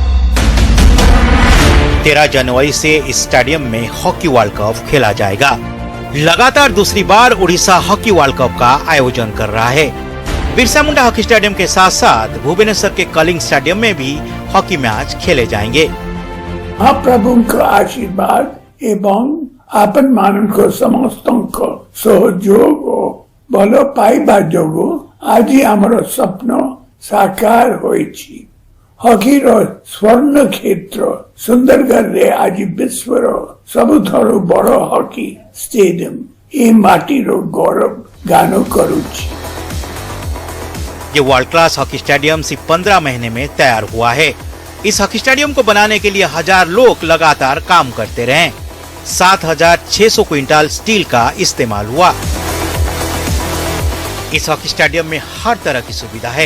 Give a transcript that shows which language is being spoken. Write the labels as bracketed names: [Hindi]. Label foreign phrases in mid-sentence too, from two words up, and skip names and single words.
[Hindi] 13 जनवरी से इस स्टेडियम में [English] hockey world cup [Hindi] खेला जाएगा। लगातार दूसरी बार उड़ीसा [English] hockey world cup [Hindi] का आयोजन कर रहा है। बिरसा मुंडा हॉकी स्टेडियम के साथ साथ भुवनेश्वर के कलिंग स्टेडियम में भी [English] hockey match [Hindi] खेले जाएंगे। [Odia] ମହାପ୍ରଭୁଙ୍କ ଆଶୀର୍ବାଦ ଏବଂ ଆପଣ ମାନଙ୍କୁ ସମସ୍ତଙ୍କ ସହଯୋଗ ଭଲ ପାଇବା ଯୋଗୁଁ ଆଜି ଆମର ସ୍ୱପ୍ନ ସାକାର ହୋଇଛି। ହକିର ସ୍ୱର୍ଣ୍ଣ କ୍ଷେତ୍ର ସୁନ୍ଦରଗଡ଼ରେ ଆଜି ବିଶ୍ୱର ସବୁଠାରୁ ବଡ଼ [English] hockey stadium [Odia] ଏ ମାଟିର ଗୌରବ ଗାନ କରୁଛି। [Hindi] ये [English] world class hockey stadium [Hindi] सिर्फ 15 महीने में तैयार हुआ है। इस [English] hockey stadium [Hindi] को बनाने के लिए 1000 लोग लगातार काम करते रहे। 7600 [English] quintal steel [Hindi] का इस्तेमाल हुआ। इस [English] hockey stadium [Hindi] में हर तरह की सुविधा है।